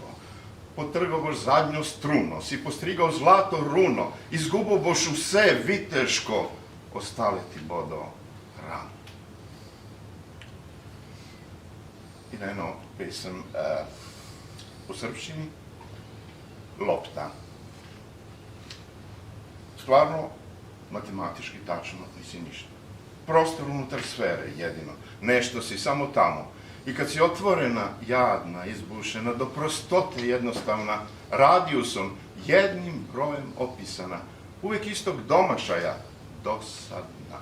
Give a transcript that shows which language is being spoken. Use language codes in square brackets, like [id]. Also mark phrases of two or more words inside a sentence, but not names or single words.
[sl] Potrgal boš zadnjo struno, si postrigal zlato runo, izgubil boš vse viteško, ostale ti bodo ran. In eno pesem v srpščini, [sr] Lopta. Stvarno, matematički tačno nisi ništa. Prostor unutar sfere jedino. Nešto si samo tamo. I kad si otvorena, jadna, izbušena, do prostote jednostavna, radijusom, jednim brojem opisana, uvijek istog domašaja, dosadna.